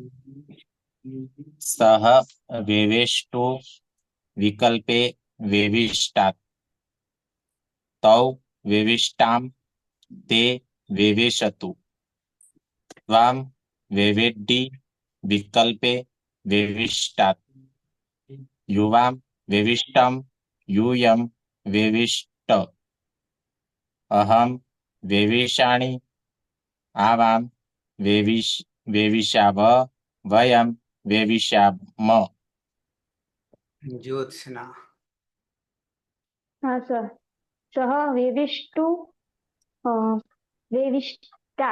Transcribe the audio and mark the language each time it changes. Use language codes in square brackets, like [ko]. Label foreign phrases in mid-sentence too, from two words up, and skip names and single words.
[sa] સહ વેવેષ્ટો વિકલ્પે વેવિષ્ટાત. તૌ વેવિષ્ટામ તે વેવેશતુ. ત્વામ વેવેડ્ઢિ વિકલ્પે વેવિષ્ટાત. યુવામ વેવિષ્ટમ यूयम वेविष्ट. अहम वेविषाणि. आवाम वेविषाव. वयम वेविषाम. ज्योत्सना. [hi] हाँ सर. [sa] सह वेविष्टु वेविष्टात.